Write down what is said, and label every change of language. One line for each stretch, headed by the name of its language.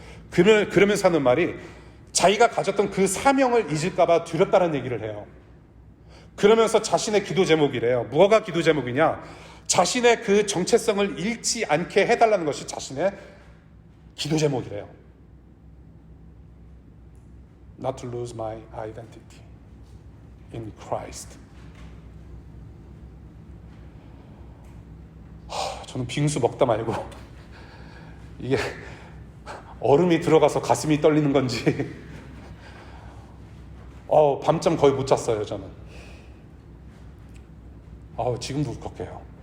Korean: 그러면서 하는 말이 자기가 가졌던 그 사명을 잊을까 봐 두렵다는 얘기를 해요. 그러면서 자신의 기도 제목이래요. 뭐가 기도 제목이냐? 자신의 그 정체성을 잃지 않게 해달라는 것이 자신의 기도 제목이래요.
English: Not to lose my identity in Christ.
Korean: 저는 빙수 먹다 말고 이게 얼음이 들어가서 가슴이 떨리는 건지 밤잠 거의 못 잤어요. 저는 지금도 울컥해요.